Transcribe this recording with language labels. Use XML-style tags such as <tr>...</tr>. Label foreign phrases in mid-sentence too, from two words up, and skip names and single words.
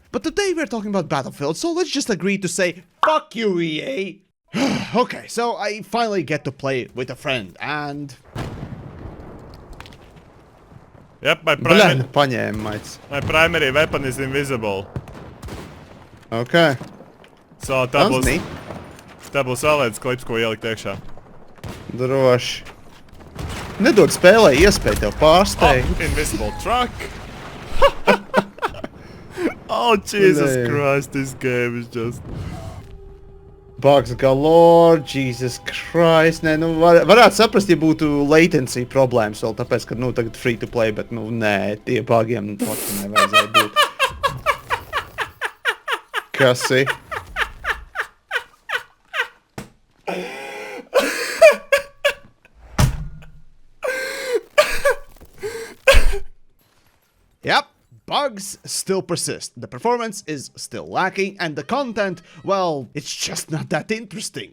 <en>But today we're talking about Battlefield, so let's just agree to say, fuck you, EA. Okay, so I finally get to play with a friend, and... Yep, my primary weapon is invisible. Okay.</en> <lv>So tā būs vēlēts klips, ko ielikt iekšā. Droši. Nedod spēlē iespēju tev pārsteigt.</lv> <en>Oh, invisible truck. Oh, Jesus Christ, this game is just... Bugs galore, Jesus Christ.</en> <lv>Nē, varētu saprast, ja būtu latency problēmas vēl, tāpēc, ka, tagad</lv> <en>free to play,</en> <lv>bet, nē, tie bugiem nevajadzēja būt. Kas ir?</lv> <en>Yep. Bugs still persist, the performance is still lacking, and the content, well, it's just not that interesting.</en>